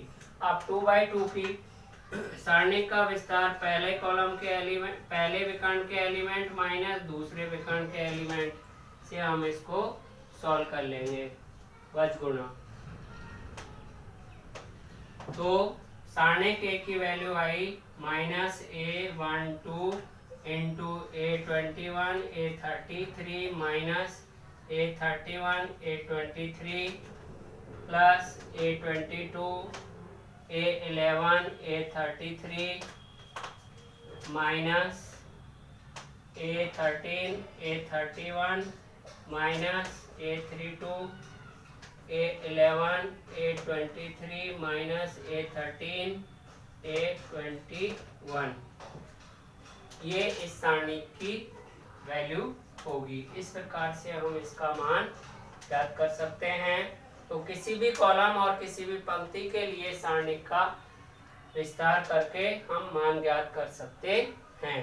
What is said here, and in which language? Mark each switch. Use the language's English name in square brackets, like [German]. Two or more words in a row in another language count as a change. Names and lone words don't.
[Hindi] अब 2x2 की सारणिक का विस्तार, पहले कॉलम के एलिमेंट, पहले विकर्ण के एलिमेंट माइनस दूसरे विकर्ण के एलिमेंट से हम इसको सॉल्व कर लेंगे बजगुणा। तो सारणिक A की वैल्यू आई [English] -A12 into A21 A33 minus A31 A23 plus A22 A11 A33 minus A13 A31 minus A32 A11 A23 minus A13 A21. [Hindi] ये इस सारणी की वैल्यू होगी। इस प्रकार से हम इसका मान ज्ञात कर सकते हैं। तो किसी भी कॉलम और किसी भी पंक्ति के लिए सारणिक का विस्तार करके हम मान ज्ञात कर सकते हैं।